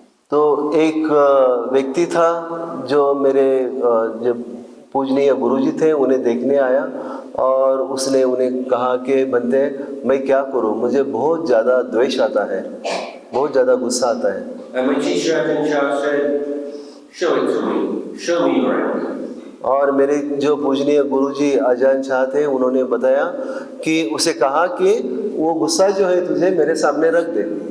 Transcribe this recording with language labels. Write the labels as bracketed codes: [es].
[hi] तो एक व्यक्ति था जो मेरे जब पूजनीय गुरुजी थे उन्हें देखने आया, और उसने उन्हें कहा कि बंते मैं क्या करूं, मुझे बहुत ज़्यादा द्वेष आता है, बहुत ज़्यादा गुस्सा आता है। [en] And my teacher Ajahn Chah said, show it to me, show me your anger. [hi] और मेरे जो पूजनीय गुरुजी अजान शाह थे उन्होंने बताया कि उसे कहा कि वो गुस्सा जो है तुझे मेरे सामने रख दे।